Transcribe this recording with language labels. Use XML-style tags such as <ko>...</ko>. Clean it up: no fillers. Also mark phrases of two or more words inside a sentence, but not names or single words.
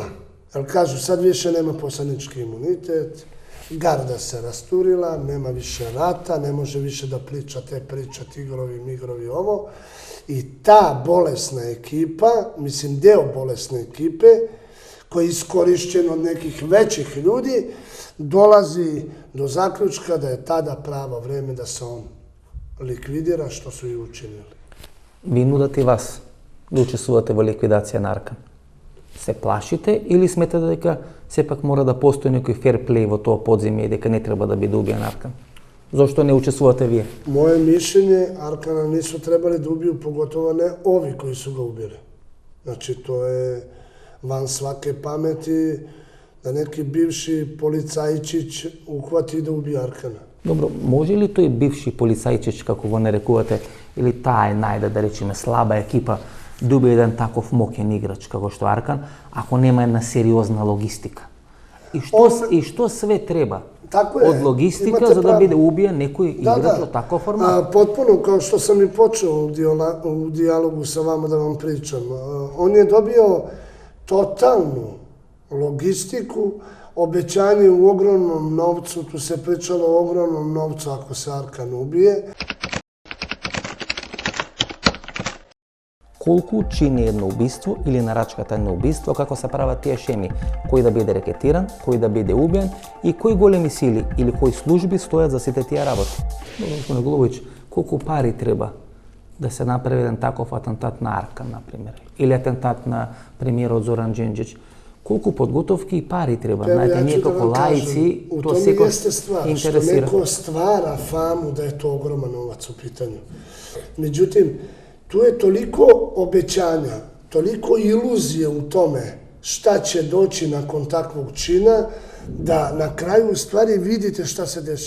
<sr>Jer kažu, sad više nema poslanički imunitet, garda se rasturila, nema više rata, ne može više da priča te priča, tigrovi, migrovi, ovo. I ta bolesna ekipa, mislim deo bolesne ekipe, koji je iskorišćen od nekih većih ljudi, dolazi do zaključka da je tada pravo vreme da se on likvidira, što su i učinili.</sr> <mk>Ви нудат и вас да учествувате во ликвидација на Аркан. Се плашите или сметате дека сепак мора да постои некој</mk> <en>fair play</en> <mk>во тоа подземје и дека не треба да биде убиен Аркан? Зошто не учествувате вие?</mk> <sr>Moje mišljenje, Arkana nisu trebali da ubiju, pogotovo ne ovi koji su ga ubili. Znači, to je van svake pameti da neki bivši policajčić uhvati da ubije Arkana.</sr> <mk>Добро, може ли тој бивши полицајчич, како го нарекувате, или таа најде, да речеме, слаба екипа, да убие еден таков моќен играч како што Аркан, ако нема една сериозна логистика? И што све треба</mk> <sr>Tako je.</sr> <mk>Од логистика</mk> <sr>Imate</sr> <mk>за да</mk> <sr>pravo.</sr> <mk>биде убиен некој играч од таков формат.</mk> <sr>Potpuno, kao što sam i počeo u dijalogu sa vama da vam pričam. On je dobio totalnu logistiku, obećanje u ogromnom novcu, tu se pričalo o ogromnom novcu ako se Arkan ubije.</sr> <mk>Колку чини едно убиство или нарачката на убиство, како се прават тие шеми, кој да биде рекетиран, кој да биде убиен и кои големи сили или кои служби стојат за сите тие работи. Господин Голубовиќ, колку пари треба да се направи еден таков атентат на Аркан, например, или атентат на премиерот Зоран Џинџич? Колку подготовки и пари треба? Знаете, ние како лаици,</mk> <sr>to</sr> <mk>секој</mk> <sr>jeste stvar, što</sr> <mk>интересира.</mk> <sr>neko stvara famu da je to ogroman novac u pitanju. Međutim, tu je toliko obećanja, toliko iluzije u tome šta će doći nakon takvog čina, da na kraju u stvari vidite šta se deše.</sr>